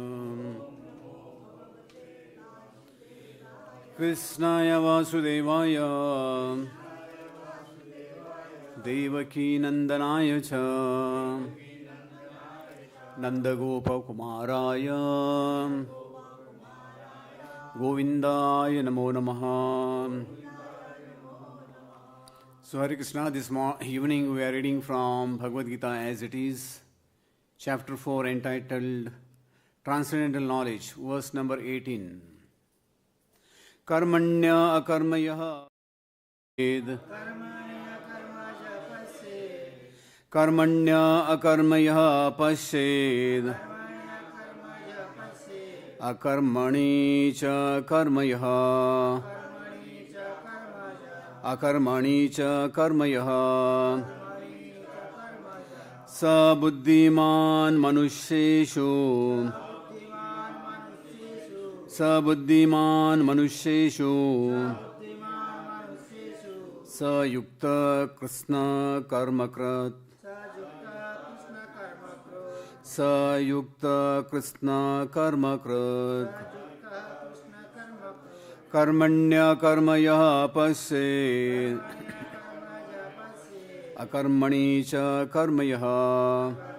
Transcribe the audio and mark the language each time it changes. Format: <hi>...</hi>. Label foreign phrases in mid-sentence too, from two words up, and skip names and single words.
<sa>कृष्णाय वासुदेवाय देवकी नंदनाय च नंदगोपकुमाराय गोविंदाय नमो नमः.</sa> <en>So Hare Krishna, this evening we are reading from Bhagavad Gita as it is, chapter 4 entitled Transcendental Knowledge, verse number 18.</en> <sa>कर्मण्य अकर्मयः कर्मण्य अकर्मयः पश्येद् अकर्मणि च कर्मयः अकर्मणि च कर्मयः स बुद्धिमान् मनुष्येषु, स बुद्धिमान् मनुष्येषु स युक्तः कृत्स्नकर्मकृत् स युक्तः कृत्स्नकर्मकृत् कर्मण्यकर्मयः पश्येद् अकर्मणि च कर्मयः,</sa>